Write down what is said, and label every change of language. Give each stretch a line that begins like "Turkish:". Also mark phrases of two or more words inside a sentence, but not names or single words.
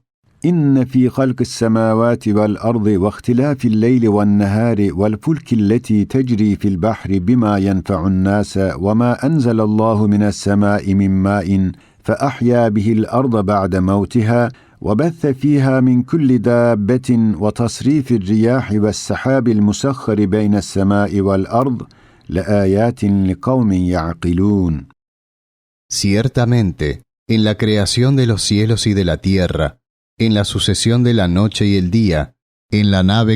Arabic: إن في خلق السماوات والأرض واختلاف الليل والنهار والفلك التي تجري في البحر بما ينفع الناس وما أنزل الله من السماء من ماء فأحيا به الأرض بعد موتها وبث فيها من كل دابة وتصريف الرياح والسحاب المسخر بين السماء والأرض لآيات لقوم يعقلون.
Spanish: Ciertamente, en la creación de los cielos y de la tierra, en la sucesión de la noche y el día, en la nave